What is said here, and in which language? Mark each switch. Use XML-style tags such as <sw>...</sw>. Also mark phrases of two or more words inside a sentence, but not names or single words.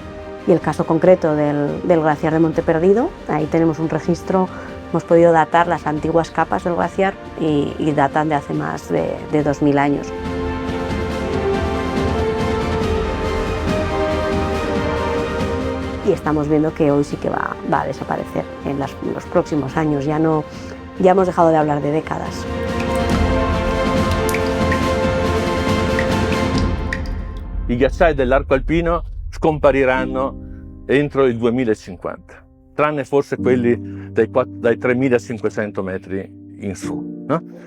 <es>Y el caso concreto del glaciar de Monte Perdido, ahí tenemos un registro, hemos podido datar las antiguas capas del glaciar y datan de hace más de 2000 años. Y estamos viendo que hoy sí que va a desaparecer en los próximos años, ya hemos dejado de hablar de décadas.</es> <it>I ghiacciai dell'arco alpino scompariranno entro il 2050, tranne forse quelli dai 3.500 metri in su. No?</it>